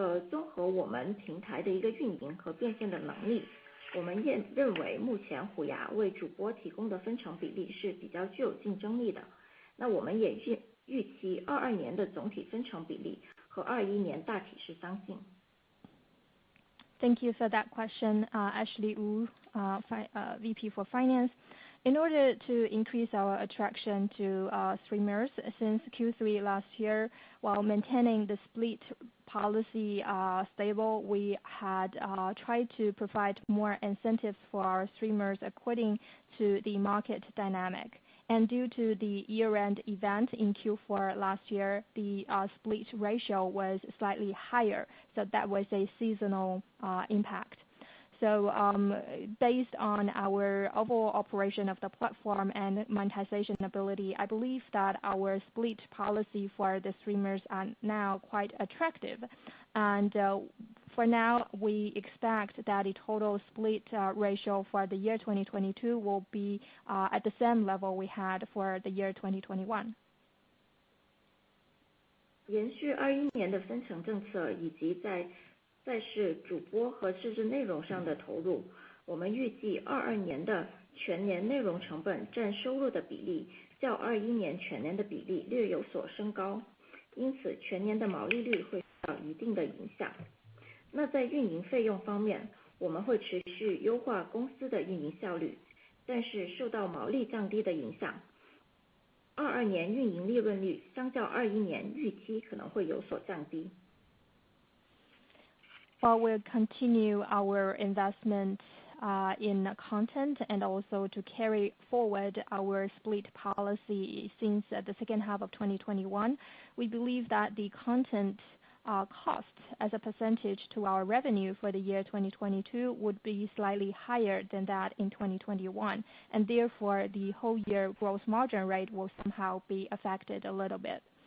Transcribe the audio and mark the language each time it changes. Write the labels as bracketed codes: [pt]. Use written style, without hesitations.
[zh] 综合我们平台的一个运营和变现的能力，我们也认为目前虎牙为主播提供的分成比例是比较具有竞争力的。那我们也预期22年的总体分成比例和21年大体是相近。 [en] Thank you for that question, Ashley Wu, VP for Finance. In order to increase our attraction to streamers since Q3 last year, while maintaining the split policy stable, we had tried to provide more incentives for our streamers according to the market dynamic. And due to the year-end event in Q4 last year, the split ratio was slightly higher, so that was a seasonal impact. So based on our overall operation of the platform and monetization ability, I believe that our split policy for the streamers are now quite attractive. And for now, we expect that the total split ratio for the year 2022 will be at the same level we had for the year 2021. [zh] 延续21年的分成政策以及在赛事主播和自制内容上的投入，我们预计22年的全年内容成本占收入的比例较21年全年的比例略有所升高，因此全年的毛利率会受到一定的影响。那在运营费用方面，我们会持续优化公司的运营效率，但是受到毛利降低的影响，22年运营利润率相较21年预期可能会有所降低。 [en] While we'll continue our investment in content and also to carry forward our split policy since the second half of 2021, we believe that the content cost as a percentage to our revenue for the year 2022 would be slightly higher than that in 2021, and therefore the whole year gross margin rate will somehow be affected a little bit.